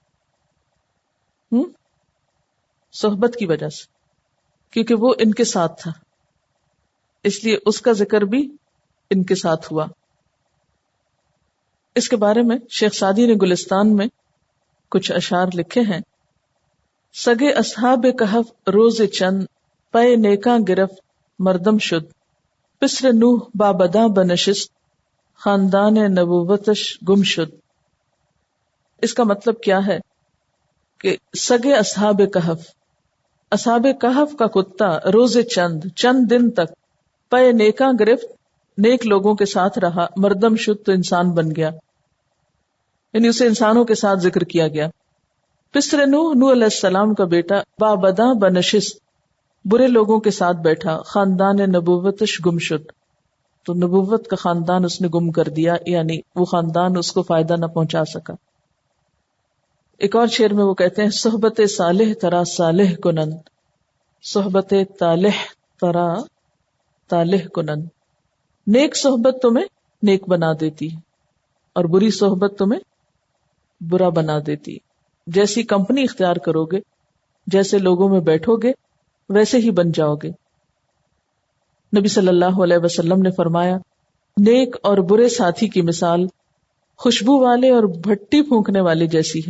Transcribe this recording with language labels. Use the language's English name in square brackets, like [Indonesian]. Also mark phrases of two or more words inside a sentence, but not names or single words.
[Urdu] صحبت کی وجہ سے، کیونکہ وہ ان کے ساتھ تھا، اس لیے اس کا ذکر بھی ان کے ساتھ ہوا. اس کے بارے میں شیخ سعدی نے گلستان میں کچھ اشعار لکھے ہیں. [Persian] سگے اصحاب کہف روز چند پے نیکاں گرفت مردم شد، پسر نوح بابداں بنشست خاندان نبوتش گم شد. [Urdu] اس کا مطلب کیا ہے کہ [Persian] سگے اصحاب کہف [Urdu] کا کتا [Persian] روز چند [Urdu] دن تک [Persian] پے نیکاں گرفت، [Urdu] نیک لوگوں کے ساتھ رہا، [Persian] مردم شد [Urdu] تو انسان بن گیا، یعنی اسے انسانوں کے ساتھ ذکر کیا گیا. [Persian] پسر نوح [Urdu] علیہ السلام کا بیٹا، [Persian] بابداں بنشست [Urdu] برے لوگوں کے ساتھ بیٹھا، [Persian] خاندان نبوتش گم شد [Urdu] تو نبوت کا خاندان اس نے گم کر دیا، یعنی وہ خاندان اس کو فائدہ نہ پہنچا سکا. ایک اور شعر میں وہ کہتے ہیں [Persian] صحبت صالح ترا صالح کنند، صحبت طالح ترا طالح کنند، [Urdu] نیک صحبت تمہیں نیک بنا دیتی اور بری صحبت تمہیں برا بنا دیتی. جیسی کمپنی اختیار کرو گے، جیسے لوگوں میں بیٹھو گے، ویسے ہی بن جاؤ گے. نبی صلی اللہ علیہ وسلم نے فرمایا نیک اور برے ساتھی کی مثال خوشبو والے اور بھٹی پھونکنے والے جیسی ہے.